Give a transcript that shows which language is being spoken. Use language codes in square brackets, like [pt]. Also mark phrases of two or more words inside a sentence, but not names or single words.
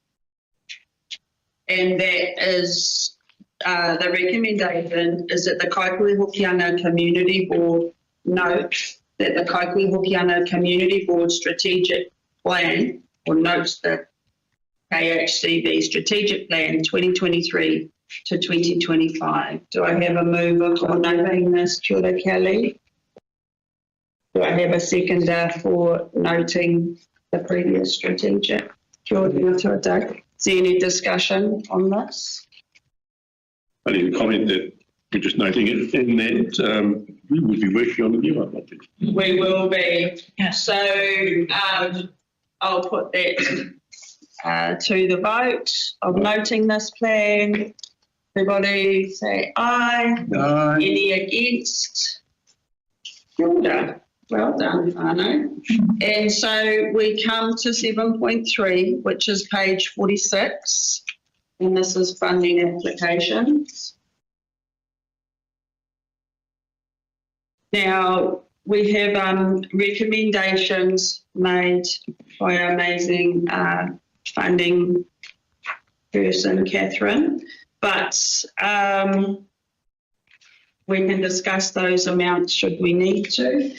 [en] And that is the recommendation is that the Kaikohe Hokianga Community Board notes that the Kaikohe Hokianga Community Board strategic plan, or notes the KHCB strategic plan 2023 to 2025. Do I have a mover for noting this? [mi] Kia ora, [en] Kelly. Do I have a seconder for noting the previous strategic? [mi] Kia ora, Doug. [en] Is there any discussion on this? I need to comment that we're just noting it in that we will be working on the new one, I think. We will be. So I'll put that to the vote of noting this plan. Everybody say aye. Aye. Any against? [mi] Kia ora. [en] Well done, Arno. And so we come to 7.3, which is page 46, and this is funding applications. Now, we have recommendations made by our amazing funding person, Catherine, but we can discuss those amounts should we need to.